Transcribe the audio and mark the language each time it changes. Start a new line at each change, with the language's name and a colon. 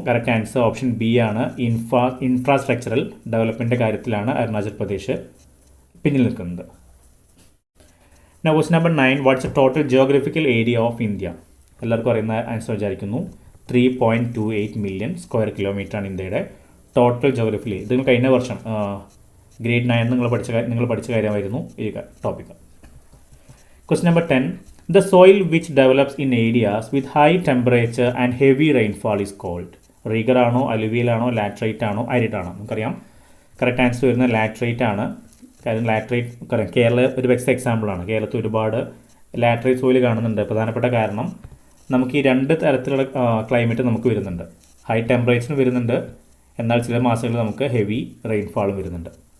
Malayalam: Correct answer option B ആണ്. Infrastructural ഡെവലപ്മെൻറ്റിൻ്റെ കാര്യത്തിലാണ് അരുണാചൽ പ്രദേശ് പിന്നിൽ നിൽക്കുന്നത്. Now question number 9.
English: What's a total geographical area of India?
Malayalam: എല്ലാവർക്കും അറിയുന്ന ആൻസർ വിചാരിക്കുന്നു. 3.28 മില്യൺ സ്ക്വയർ കിലോമീറ്റർ ആണ് ഇന്ത്യയുടെ ടോട്ടൽ ജിയോഗ്രഫിക്കൽ. ഇത് കഴിഞ്ഞ വർഷം ഗ്രേഡ് 9 നിങ്ങൾ പഠിച്ച കാര്യമായിരുന്നു ഈ topic.
English: Question number 10. The soil which develops in areas with high temperature and heavy rainfall is called?
Malayalam: Rigger ആണോ, അലുവിയൽ ആണോ, ലാറ്ററൈറ്റ് ആണോ, അരിഡ് ആണോ? നമുക്കറിയാം കറക്റ്റ് ആൻസർ വരുന്നത് ലാറ്ററൈറ്റ് ആണ്. കാര്യം ലാറ്ററൈറ്റ് കേരള ഒരു ബെസ്റ്റ് എക്സാമ്പിളാണ്. കേരളത്തിൽ ഒരുപാട് ലാറ്ററൈറ്റ് സോയിൽ കാണുന്നുണ്ട്. പ്രധാനപ്പെട്ട കാരണം നമുക്ക് ഈ രണ്ട് തരത്തിലുള്ള ക്ലൈമറ്റ് നമുക്ക് വരുന്നുണ്ട്. ഹൈ ടെമ്പറേച്ചറും വരുന്നുണ്ട്, എന്നാൽ ചില മാസങ്ങളിൽ നമുക്ക് ഹെവി റെയിൻഫാളും വരുന്നുണ്ട്.